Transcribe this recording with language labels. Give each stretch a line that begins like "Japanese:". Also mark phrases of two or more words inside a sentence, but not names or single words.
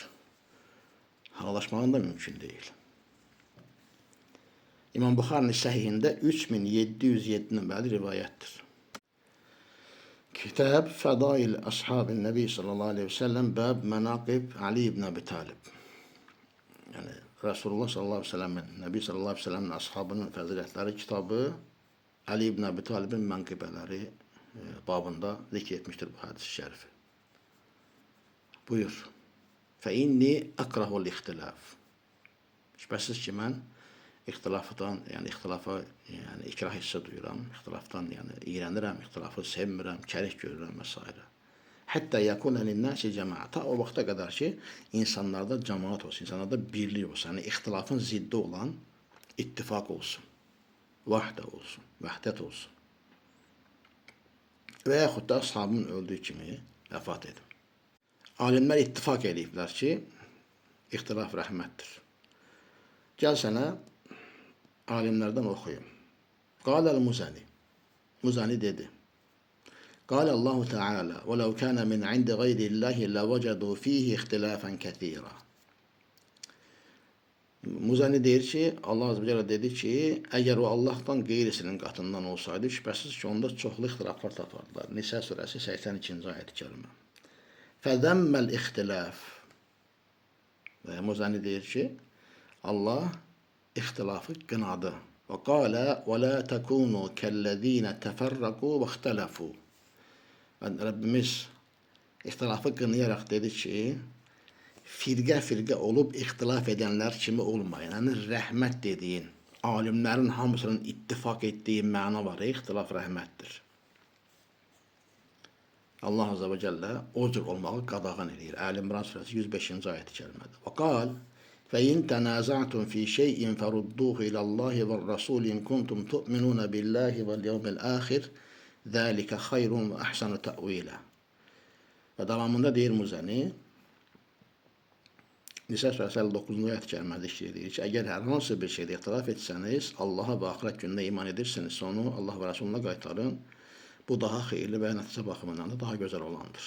Azerbaijani: Halallaşmağın da mümkün deyil. İmam Buxarinin səhihində 3707 nömrəli rivayətdir. Kitab Fədail Əshabin Nəbi sallallahu aleyhi ve sellem bəb mənaqib Ali ibn Əbi Talib. Yəni Resulullah
Arabic: صلى الله عليه وسلم,
Azerbaijani: Nəbi
Arabic: صلى الله عليه وسلم
Azerbaijani: əshabının fəzilətləri kitabı Ali ibn Əbi Talibin mənqibələri babında zikr etmişdir bu hədis-i şərifi. Buyur.
Arabic: فإني أكره الاختلاف.
Azerbaijani: Şübhəsiz ki, mən ixtilafdan, yəni ixtilafa yəni ikrah hissi duyuram, ixtilafdan yəni iğrənirəm, ixtilafı sevmirəm, kərik görürəm və s.
Arabic: حتى يكون للناس جماعة.
Azerbaijani: Ta o vaxta qədər ki, insanlarda cemaat olsun, insanlarda birlik olsun, yəni ixtilafın ziddi olan ittifak olsun, vahdə olsun, vəhdət olsun. Və yaxud da ashabın öldüyü kimi vəfat edim. Alimlər ittifak eləyiblər ki, ixtilaf rəhmətdir. Gəl sənə alimlərdən oxuyum.
Arabic: قال المزني.
Azerbaijani: Muzani dedi.
Arabic: قال الله تعالى ولو كان من عند غير الله لوجدوا فيه اختلافا كثيرا.
Azerbaijani: Muzani deyir ki,
Arabic: الله عز وجل
Azerbaijani: dedi ki, eğer o Allah'tan qeyrisinin qatından olsaydı, şübhəsiz ki, onda çoxlu ixtilaflar tapardılar. Nisa surəsi 82-ci ayət-i kərimə.
Arabic: فذم الاختلاف.
Azerbaijani: Və Muzani deyir ki, Allah ixtilafı qınadı.
Arabic: وقال ولا تكونوا كالذين تفرقوا واختلفوا.
Azerbaijani: Rabbimiz ixtilafı qınayaraq dedi ki, firqə olub ixtilaf edənlər kimi olmayın. Yəni rəhmət dediyin, alimlərin hamısının ittifak etdiyi məna var. İxtilaf rəhmətdir.
Arabic: الله عز وجل
Azerbaijani: o cür olmağı qadağan edir. Əl-İmran surəsi 105-ci ayət-i kərimədə.
Arabic: وقال فَاِنْ تَنَازَعْتُمْ فِي شَيْءٍ فَرُدُّوهُ إِلَى اللّٰهِ وَالرَّسُولِ إِنْ كُنْتُمْ تُؤْمِنُونَ بِاللّٰهِ وَالْيَوْمِ الْآخِرِ ذَٰلِكَ خَيْرٌ وَأَحْسَنُ تَأْوِيلًا.
Azerbaijani: Və davamında deyir Muzani, Nisa surəsi 59-cu ayət-i kərimədə deyir ki, əgər hər hansı bir şeydə ixtilaf etsəniz, Allaha və axirət gününə iman edirsiniz, onu Allah və Rasuluna qaytarın. Bu daha xeyirli və nəticə baxımından da daha gözəl olandır.